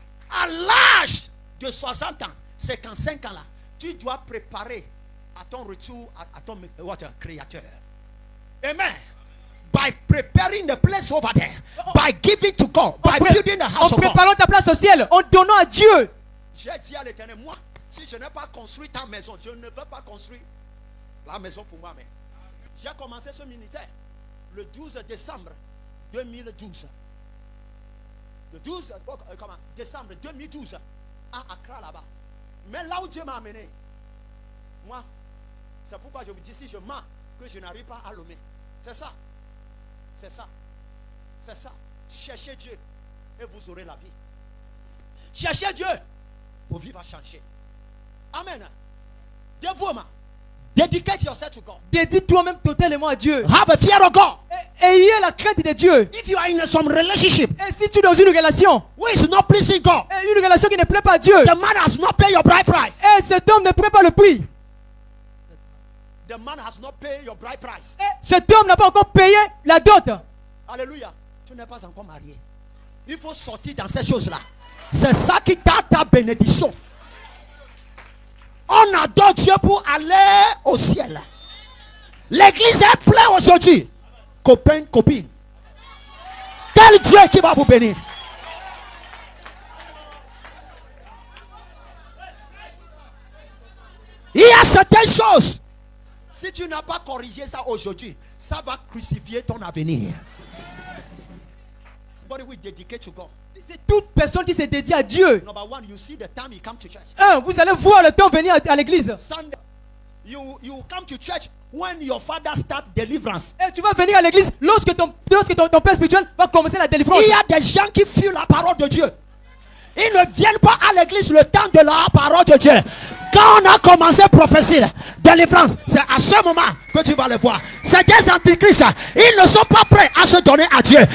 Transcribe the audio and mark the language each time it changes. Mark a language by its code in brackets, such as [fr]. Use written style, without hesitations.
[fr] À l'âge de 60 ans, 55 ans là, tu dois préparer à ton retour à ton créateur. Amen. [en] By preparing the place over there, by giving to God, by building the house [fr] En [en] of God. [fr] préparant ta place au ciel, en donnant à Dieu. J'ai dit à l'Éternel, moi, si je n'ai pas construit ta maison, je ne veux pas construire la maison pour moi-même. J'ai commencé ce ministère le 12 décembre 2012. Le 12 décembre 2012 à Accra là-bas. Mais là où Dieu m'a amené, moi, c'est pourquoi je vous dis, si je mens, que je n'arrive pas à l'homme. C'est ça. C'est ça. C'est ça. Cherchez Dieu et vous aurez la vie. Cherchez Dieu, vos vies vont changer. Amen. Dévouement. [en] Dedicate yourself to God. [fr] Dédie toi-même totalement à Dieu. [en] Have a fear of God. [fr] Ayez la crainte de Dieu. [en] If you are in some relationship [fr] Et si tu es dans une relation, [en] who is not pleasing God, [fr] et une relation qui ne plaît pas à Dieu, [en] the man has not paid your bride price. [fr] et cet homme ne paie pas le prix, [en] The man has not paid your bride price. [fr] et cet homme n'a pas encore payé la dot. Alléluia. Tu n'es pas encore marié. Il faut sortir dans ces choses-là. C'est ça qui t'a ta bénédiction. On adore Dieu pour aller au ciel. L'église est pleine aujourd'hui. Copains, copines. Quel Dieu qui va vous bénir? Il y a certaines choses. Si tu n'as pas corrigé ça aujourd'hui, ça va crucifier ton avenir. [en] Everybody will dedicate to God. [fr] C'est toute personne qui se dédie à Dieu. [en] Number one, you see the time you come to church. [fr] Vous allez voir le temps venir à l'église. [en] Sunday, you come to church when your father start deliverance. [fr] Et tu vas venir à l'église lorsque ton père spirituel va commencer la délivrance. Il y a des gens qui fuient la parole de Dieu. Ils ne viennent pas à l'église le temps de la parole de Dieu. Quand on a commencé à prophétiser délivrance, c'est à ce moment que tu vas le voir. C'est des antichrists. Ils ne sont pas prêts à se donner à Dieu.